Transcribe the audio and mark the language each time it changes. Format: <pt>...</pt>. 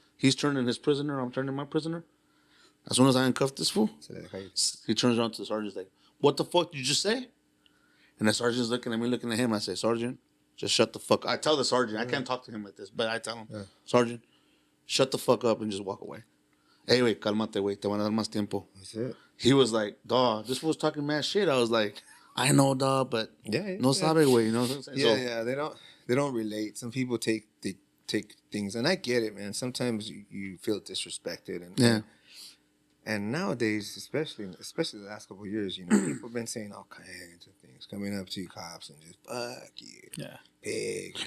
<en>He's turning his prisoner. I'm turning my prisoner. As soon as I uncuffed this fool, he turns around to the sergeant like, what the fuck did you just say? And the sergeant's looking at me, looking at him. I say, Sergeant, just shut the fuck up. I tell the sergeant, I can't talk to him like this, but I tell him, Sergeant, shut the fuck up and just walk away. Hey, wait,</en> <es>cálmate,</es> <en>wait,</en> <es>te van a dar más tiempo.</es> <en>That's it. He was like, dog, this was talking mad shit. I was like, I know, dog, but</en> <es>no sabe, güey.</es> <en>You know what I'm saying? Yeah, they don't relate. Some people take things, and I get it, man. Sometimes you feel disrespected, and nowadays, especially the last couple of years, you know, people have been saying all kinds of things, coming up to cops and just fuck you, pig.</en>